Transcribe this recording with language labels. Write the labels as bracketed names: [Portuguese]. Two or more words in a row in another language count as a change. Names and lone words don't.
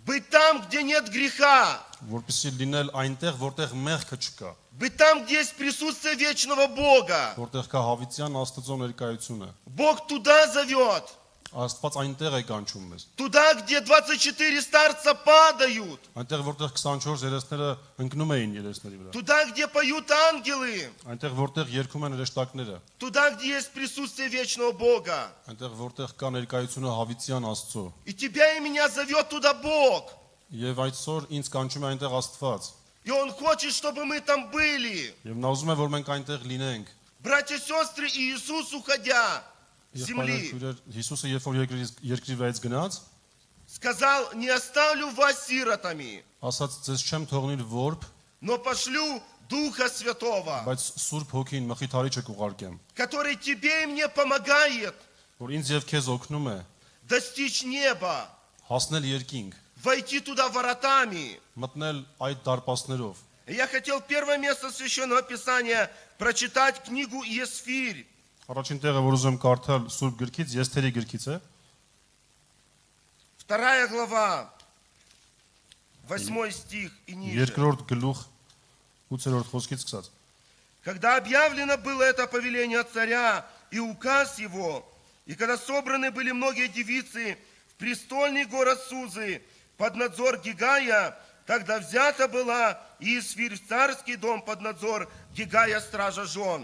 [Russian] быть там, где нет греха, [Armenian] որպեսզի լինել այնտեղ, որտեղ մեղքը չկա, [Russian] быть там, где есть присутствие вечного Бога. [Armenian] որտեղ կա հավիտյան Աստծո ներկայությունը։ [Russian] Бог туда зовет, [Armenian] Աստված այնտեղ է կանչում մեզ։ [Russian] туда, где 24 старца падают, [Armenian] Այնտեղ որտեղ 24 երեսները ընկնում էին երեսների վրա։ [Russian] туда, где поют ангелы, [Armenian] Այնտեղ որտեղ երգում են հրեշտակները, [Russian] туда, где есть присутствие вечного Бога. [Armenian] այնտեղ որտեղ կա ներկայությունը հավիտյան Աստծո։ [Russian] И тебя и меня зовет туда Бог. [Armenian] Եվ այսօր ինձ կանչում է այնտեղ Աստված։ [Russian] И Он хочет, чтобы мы там были. [Armenian] Եվ նա ուզում է, որ մենք այնտեղ լինենք։ [Russian] Братья и сестры, и Иисус, уходя с [Armenian] Եղբայրներ, [Russian] земли, [Armenian] քույրեր, Հիսուսը երբ որ երկրի վրայից гնաց, [Russian] сказал, не оставлю вас сиротами, [Armenian] ասաց ձեզ չեմ թողնիր որբ, [Russian] но пошлю Духа Святого, [Armenian] բայց Սուրբ Հոգին մխիթարիչը կուղարկեմ, [Russian] который тебе и мне помогает [Armenian] որ ինձ եւ քեզ օգնում է [Russian] достичь неба, [Armenian] հասնել երկինք, [Russian] войти туда воротами. [Armenian] մտնել այդ դարպասներով։ [Russian] И я хотел первое место Священного Писания прочитать книгу Есфирь, [Armenian] Առաջին տեղը, որ ուզում եմ կարդալ Սուրբ գրքից, Եսթերի գրքից է, [Russian] 2 глава, 8 стих и ниже. [Armenian] երկրորդ գլուխ 8-րդ խոսքից սկսած։ [Russian] Когда объявлено было это повеление царя и указ его, и когда собраны были многие девицы в престольный город Сузы под надзор Гигая, тогда взята была Иисфирь в царский дом под надзор Гигая, стража жен.